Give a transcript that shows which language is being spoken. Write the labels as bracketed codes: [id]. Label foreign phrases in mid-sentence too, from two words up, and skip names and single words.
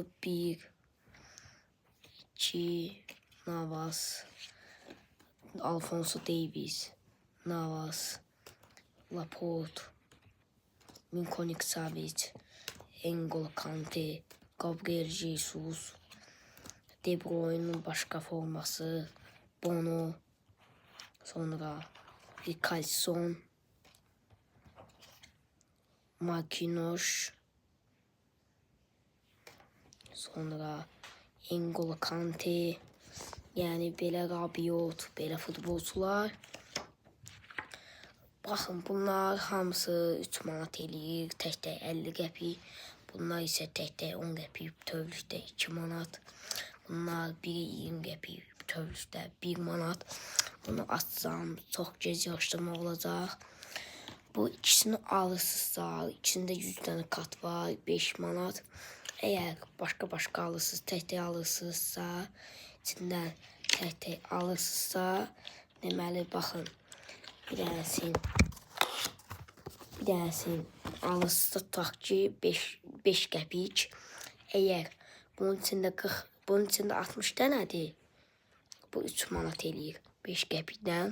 [az] 1, 2, Navas, Alfonso Davies, Navas, Laporte, Milinkovic Savic, N'Golo Kante, Gabriel Jesus, De Bruyne'nin başka forması, Bono, sonra Richarlison, Marquinhos, sonra N'Golo Kante, yani belə Rabiot, belə futbolcular. Baxın, bunlar hamısı 3 manat eləyir, tək-tək 50 qəpik. Bunlar isə tək-tək 10 qəpik, bütövlükdə 2 manat. Bunlar biri 20 qəpik, bütövlükdə 1 manat. Bunu açsam çox gec yığışdırma olacaq. Bu ikisini alırsınızsa, içində 100 dənə kart var, 5 manat. Eğer başka alırsınız, tek alırsınızsa, içinden tek alırsınızsa, deməli baxın, bir dənəsini alırsınızsa, tutaq ki 5 qəpik. Eğer bunun içində 60 dənədir, bu 3 manat eləyir 5 qəpikdən.